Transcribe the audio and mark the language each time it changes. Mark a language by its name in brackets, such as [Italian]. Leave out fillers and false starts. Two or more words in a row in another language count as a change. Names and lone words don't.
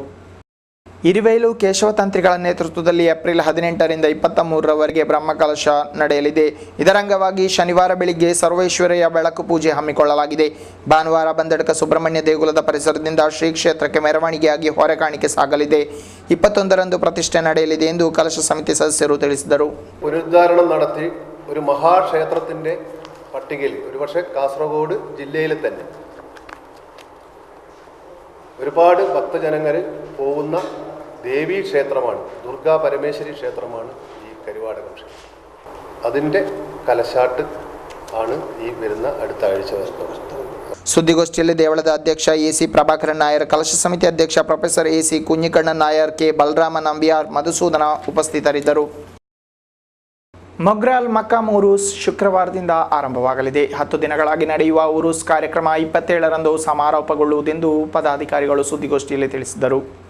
[Kannada] ಇರುವೈಲು ಕೇಶವ ತಂತ್ರಿಗಳ ನೇತೃತ್ವದಲ್ಲಿ ಏಪ್ರಿಲ್ 18ರಿಂದ 23ರವರೆಗೆ ಬ್ರಹ್ಮಕಲಶ ನಡೆಯಲಿದೆ. ಇದರ ಅಂಗವಾಗಿ ಶನಿವಾರ ಬೆಳಿಗ್ಗೆ ಸರ್ವೇಶ್ವರಯ್ಯ ಬೆಳಕು ಪೂಜೆ ಹಮ್ಮಿಕೊಳ್ಳಲಾಗಿದೆ. ಭಾನುವಾರ ಬಂದಡಕ ಸುಬ್ರಹ್ಮಣ್ಯ ದೇಗುಲದ ಪರಿಸರದಿಂದ ಶ್ರೀ ಕ್ಷೇತ್ರಕ್ಕೆ ಮೆರವಣಿಗೆಯಾಗಿ ಹೊರೆಕಾಣಿಕೆ ಸಾಗಲಿದೆ. 21ರಂದು ಪ್ರತಿಷ್ಠೆ ನಡೆಯಲಿದೆ ಎಂದು ಕಲಶ ಸಮಿತಿ ಸದಸ್ಯರು ತಿಳಿಸಿದರು. [Malayalam] പുനരുദ്ധാരണം നടത്തി ഒരു മഹാക്ഷേത്രത്തിന്റെ പട്ടികയിൽ ഒരുപക്ഷെ കാസർഗോഡ് ജില്ലയിൽ തന്നെ ഒരുപാട് ഭക്തജനങ്ങൾ പോകുന്ന ദേവീ ക്ഷേത്രമാണ്, ദുർഗാ പരമേശ്വരി ക്ഷേത്രമാണ് ഈ കരുവാടകം ക്ഷേത്രം. അതിൻ്റെ കലശാട്ട് ആണ് ഈ വരുന്ന അടുത്ത ആഴ്ച വരുന്നത്. [Kannada] ಸುದ್ದಿಗೋಷ್ಠಿಯಲ್ಲಿ ದೇವಳದ ಅಧ್ಯಕ್ಷ ಎಸಿ ಪ್ರಭಾಕರನ್ ನಾಯರ್, ಕಲಶ ಸಮಿತಿ ಅಧ್ಯಕ್ಷ ಪ್ರೊಫೆಸರ್ ಎಸಿ ಕುഞ്ഞിಕಣ್ಣನ್ ನಾಯರ್, ಕೆ ಬಲರಾಮ ನಂಬಿಯಾರ್, ಮಧುಸೂದನ ಉಪಸ್ಥಿತರಿದ್ದರು. ಮೊಗ್ರಾಲ್ ಮಕಾಮ್ ಉರೂಸ್ ಶುಕ್ರವಾರದಿಂದ ಆರಂಭವಾಗಲಿದೆ. 10 ದಿನಗಳಾಗಿ ನಡೆಯುವ ಉರೂಸ್ ಕಾರ್ಯಕ್ರಮ 27ರಂದು ಸಮಾರೋಪಗೊಳ್ಳುವುದೆಂದು ಪದಾಧಿಕಾರಿಗಳು ಸುದ್ದಿಗೋಷ್ಠಿಯಲ್ಲಿ ತಿಳಿಸಿದರು.